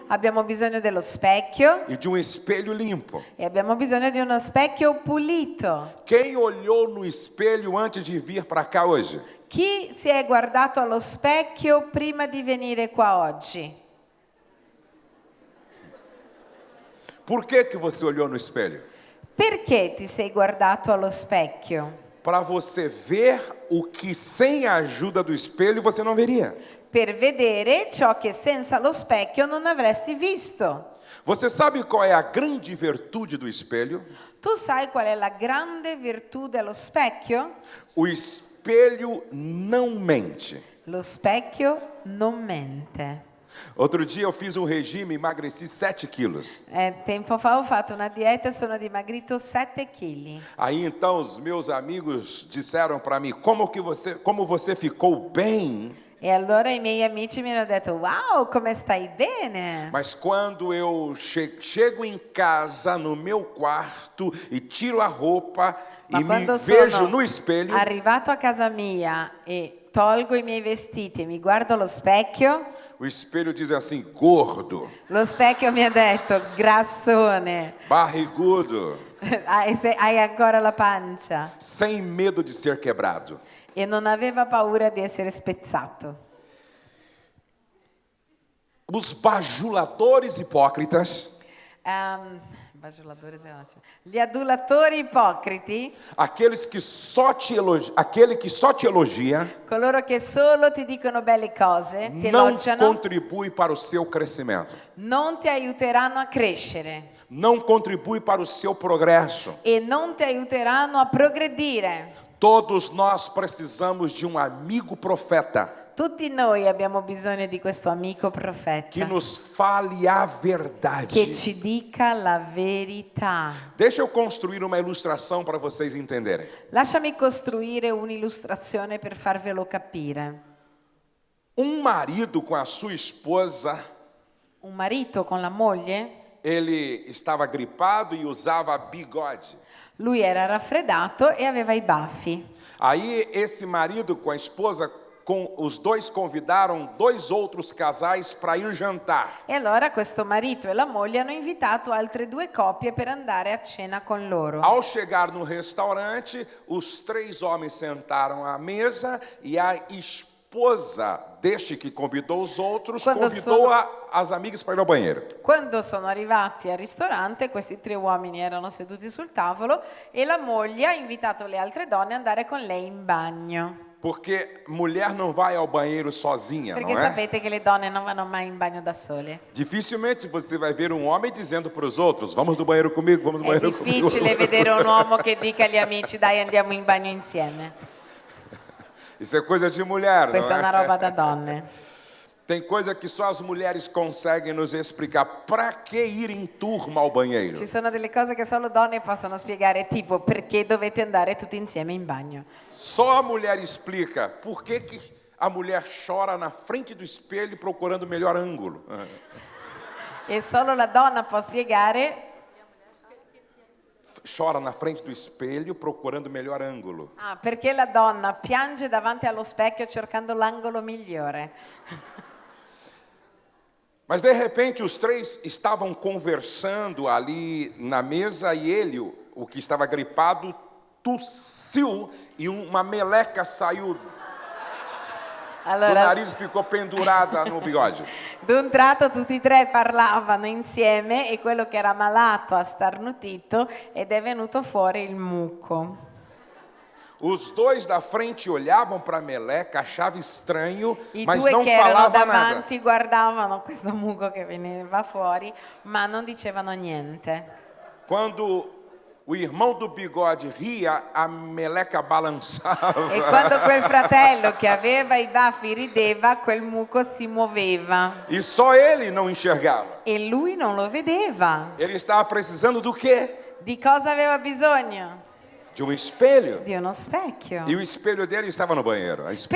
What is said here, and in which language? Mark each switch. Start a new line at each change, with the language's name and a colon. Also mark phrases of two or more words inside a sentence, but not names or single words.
Italian: abbiamo bisogno dello specchio
Portuguese: e de um espelho limpo.
Italian: e abbiamo bisogno di uno specchio pulito.
Portuguese: Quem olhou no espelho antes de vir para cá hoje?
Italian: Chi si è guardato allo specchio prima di venire qua oggi?
Portuguese: Por que você olhou no espelho?
Italian: Perché ti sei guardato allo specchio?
Portuguese: Para você ver o que sem a ajuda do espelho você não veria.
Italian: Per vedere ciò che senza lo specchio non avresti visto.
Portuguese: Você sabe qual é a grande virtude do espelho?
Italian: Tu sai qual è la grande virtù dello specchio?
Portuguese: O espelho não mente.
Italian: Lo specchio non mente.
Portuguese: Outro dia eu fiz um regime e emagreci 7 quilos.
Italian: Tempo fa ho fatto una dieta e sono dimagrito 7 kg.
Portuguese: Aí então os meus amigos disseram para mim, como você ficou bem.
Italian: E allora i miei amici mi hanno detto, wow, come stai bene?
Portuguese: Mas quando eu chego em casa, no meu quarto, e tiro a roupa
Italian: Ma
Portuguese: e me
Italian: quando
Portuguese: vejo
Italian: sono
Portuguese: no espelho,
Italian: arrivato a casa mia e tolgo i miei vestiti e mi guardo allo specchio,
Portuguese: o espelho diz assim, gordo,
Italian: lo specchio mi ha detto, grassone,
Portuguese: barrigudo,
Italian: hai ancora la pancia.
Portuguese: sem medo de ser quebrado.
Italian: E non aveva paura di essere spezzato.
Portuguese: Os bajuladores hipócritas,
Italian: Bajuladores è ottimo. Gli adulatori ipocriti,
Portuguese: aquele que só te elogia,
Italian: coloro che solo ti dicono belle cose, ti
Portuguese: não
Italian: elogiano,
Portuguese: contribui para o seu crescimento,
Italian: non ti aiuteranno a crescere
Portuguese: não contribui para o seu progresso.
Italian: e non ti aiuteranno a progredire.
Portuguese: Todos nós precisamos de um amigo profeta
Italian: Tutti noi abbiamo bisogno di questo amico profeta
Portuguese: que nos fale a verdade.
Italian: che ci dica la verità.
Portuguese: Deixa eu construir uma ilustração para vocês entenderem.
Italian: Lasciami costruire un'illustrazione per farvelo capire.
Portuguese: Um marido com a sua esposa,
Italian: Un marito con la moglie,
Portuguese: ele estava gripado e usava bigode.
Italian: lui era raffreddato e aveva i baffi.
Portuguese: Aí esse marido com a esposa, os dois convidaram 2 outros casais para ir jantar.
Italian: E allora questo marito e la moglie hanno invitato altre 2 coppie per andare a cena con loro.
Portuguese: Ao chegar no restaurante, os 3 homens sentaram à mesa e a esposa deste que convidou os outros convidou as amigas para ir ao banheiro.
Italian: Quando sono arrivati al ristorante, questi 3 uomini erano seduti sul tavolo e la moglie ha invitato le altre donne ad andare con lei in bagno.
Portuguese: Porque mulher não vai ao banheiro sozinha,
Italian: Perché
Portuguese: não é?
Italian: sapete che le donne non vanno mai in bagno da sole.
Portuguese: Dificilmente você vai ver um homem dizendo para os outros, vamos no banheiro comigo, vamos no
Italian: È
Portuguese: banheiro comigo.
Italian: difficile vedere un uomo che dica agli amici dai andiamo in bagno insieme.
Portuguese: Isso é coisa de mulher,
Italian: Questa è
Portuguese: não
Italian: una
Portuguese: é?
Italian: roba da donne.
Portuguese: Tem coisa que só as mulheres conseguem nos explicar. Para que ir em turma ao banheiro?
Italian: Ci sono delle cose che solo donne possono spiegare, tipo perché dovete andare tutti insieme in bagno.
Portuguese: Só a mulher explica por que a mulher chora na frente do espelho procurando o melhor ângulo.
Italian: E solo la donna può spiegare
Portuguese: Chora na frente do espelho procurando o melhor ângulo.
Italian: perché la donna piange davanti allo specchio cercando l'angolo migliore.
Portuguese: Mas de repente os três estavam conversando ali na mesa e ele, o que estava gripado, tossiu e uma meleca saiu do
Italian: Allora,
Portuguese: nariz e ficou pendurada no bigode.
Italian: d'un tratto tutti e tre parlavano insieme e quello che era malato ha starnutito ed è venuto fuori il muco.
Portuguese: Os dois da frente olhavam para a meleca, achavam estranho,
Italian: I
Portuguese: mas
Italian: due
Portuguese: não
Italian: che erano
Portuguese: falavam nada.
Italian: davanti guardavano questo muco che veniva fuori, ma non dicevano niente.
Portuguese: Quando o irmão do bigode ria, a meleca balançava.
Italian: E quando quel fratello che aveva i baffi rideva, quel muco si muoveva
Portuguese: E só ele não enxergava.
Italian: e lui non lo vedeva.
Portuguese: Ele estava precisando do quê?
Italian: Di cosa aveva bisogno?
Portuguese: De um espelho.
Italian: Di uno specchio.
Portuguese: E o espelho dele estava no banheiro, a esposa.